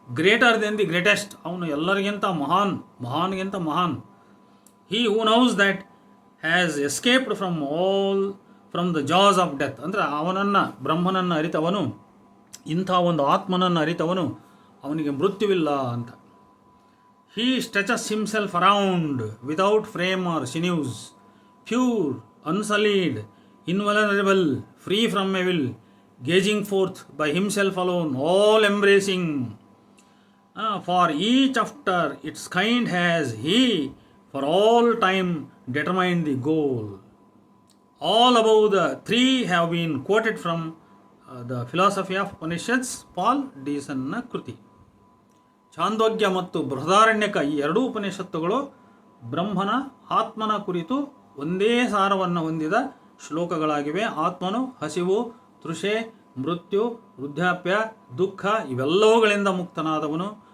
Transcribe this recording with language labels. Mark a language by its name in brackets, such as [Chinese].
[English] greater than the greatest, [Kannada] ಅವನು ಎಲ್ಲರಿಗಿಂತ ಮಹಾನ್, ಮಹಾನ್ಗಿಂತ ಮಹಾನ್. [English] he who knows that has escaped from the jaws of death, [Kannada] ಅಂದರೆ ಅವನನ್ನು, ಬ್ರಹ್ಮನನ್ನು ಅರಿತವನು, ಇಂಥ ಒಂದು ಆತ್ಮನನ್ನು ಅರಿತವನು, ಅವನಿಗೆ ಮೃತ್ಯುವಿಲ್ಲ ಅಂತ. [English] He stretches himself around without frame or sinews, pure, unsullied, invulnerable, free from evil, gazing forth by himself alone, all embracing. For each after its kind has he for all time determined the goal. All above the three have been quoted from the philosophy of Upanishads, Paul Deason ಕೃತಿ. [Kannada] ಛಾಂದೋಗ್ಯ ಮತ್ತು ಬೃಹದಾರಣ್ಯಕ ಈ ಎರಡೂ ಉಪನಿಷತ್ತುಗಳು ಬ್ರಹ್ಮನ, ಆತ್ಮನ ಕುರಿತು ಒಂದೇ ಸಾರವನ್ನು ಹೊಂದಿದ ಶ್ಲೋಕಗಳಾಗಿವೆ. ಆತ್ಮನು ಹಸಿವು, ತೃಷೆ, ಮೃತ್ಯು, ವೃದ್ಧಾಪ್ಯ, ದುಃಖ ಇವೆಲ್ಲವುಗಳಿಂದ ಮುಕ್ತನಾದವನು.